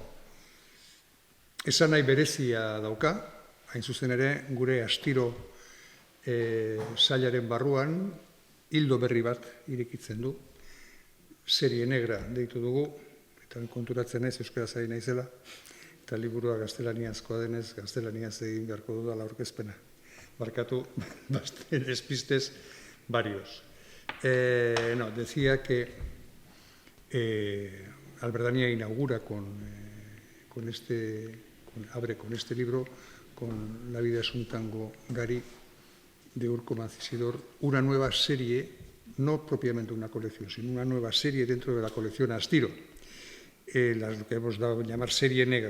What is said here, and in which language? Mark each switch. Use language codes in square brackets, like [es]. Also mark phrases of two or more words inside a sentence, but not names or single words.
[eu] esan nahi berezia dauka, hain zuzen ere gure astiro sailaren barruan hildo berri bat irekitzen du, [es] serie negra [eu] deitu dugu, eta konturatzen naiz euskaraz ari naizela, eta liburua gaztelaniazkoa denez, gaztelaniaz egin beharko dudala aurkezpena. [es] Marcatu, despistes varios. Decía que Albertania inaugura abre con este libro, con La vida es un tango, Gari, de Urko Mancisidor, una nueva serie, no propiamente una colección, sino una nueva serie dentro de la colección Astiro, lo que hemos dado a llamar serie negra.